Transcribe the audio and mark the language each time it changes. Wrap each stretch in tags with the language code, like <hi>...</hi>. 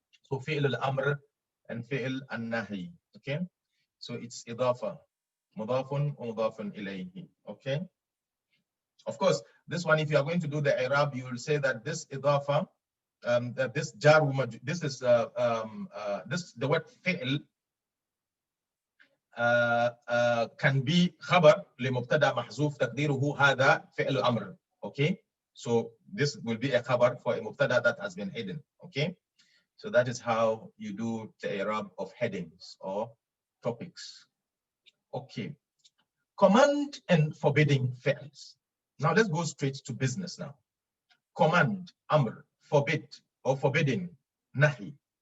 <en>So fi'l al-amr and fi'l al-nahi, okay? So it's idafa, mudafun wa mudafun ilayhi, okay? Of course, this one, if you are going to do the i'rab, you will say that this idafa, that this jar, this is the word fi'l can be</en> <ar>خبر لمبتدا محذوف تقديره هذا فعل الأمر.</ar> <en>Okay, so this will be a خبر for a مبتدا that has been hidden. Okay, so that is how you do the i'rab of headings or topics. Okay, command and forbidding fi'ls. Now let's go straight to business now. Command, amr, forbid or forbidding, nahi.</en>